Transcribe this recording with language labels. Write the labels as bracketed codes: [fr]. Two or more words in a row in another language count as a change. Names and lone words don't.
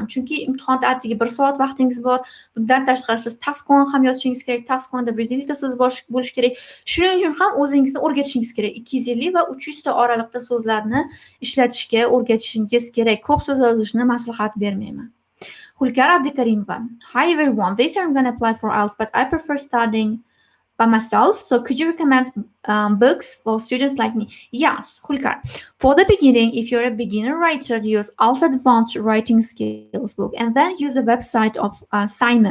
[uz] Chunki imtihonda atigi 1 soat vaqtingiz bor. Bundan tashqari siz taskon ham yozishingiz kerak. Taskonda 150 ta so'z bo'lishi kerak. Shuning uchun ham o'zingizni o'rgatishingiz kerak. 250 va 300 ta oralikda so'zlarni ishlatishga o'rgatishingiz kerak. Ko'p so'z yozishni maslahat bermayman. Hulkar Abdikarimova. [en] Hi everyone. This year I'm going to apply for IELTS, but I prefer studying by myself. So could you recommend books for students like me? Yes, Hulkar. For the beginning, if you're a beginner writer, use IELTS Advanced Writing Skills book, and then use the website of Simon.